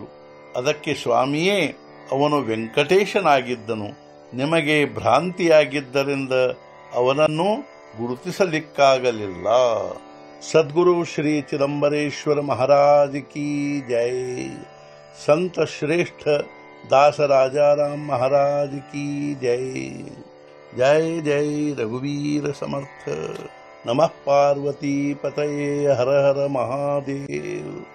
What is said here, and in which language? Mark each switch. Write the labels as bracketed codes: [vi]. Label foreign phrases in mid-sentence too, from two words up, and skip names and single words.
[kn] ಅದಕ್ಕೆ ಸ್ವಾಮಿಯೇ, ಅವನು ವೆಂಕಟೇಶನಾಗಿದ್ದನು. ನಿಮಗೆ ಭ್ರಾಂತಿಯಾಗಿದ್ದರಿಂದ ಅವನನ್ನು ಗುರುತಿಸಲಿಕ್ಕಾಗಲಿಲ್ಲ. [hi] सद्गुरु श्री चिदंबरेश्वर महाराज की जय. संत श्रेष्ठ दास राजाराम महाराज की जय. [mr] जय जय रघुवीर समर्थ. [sa] नमः पार्वती पतये. हर हर महादेव.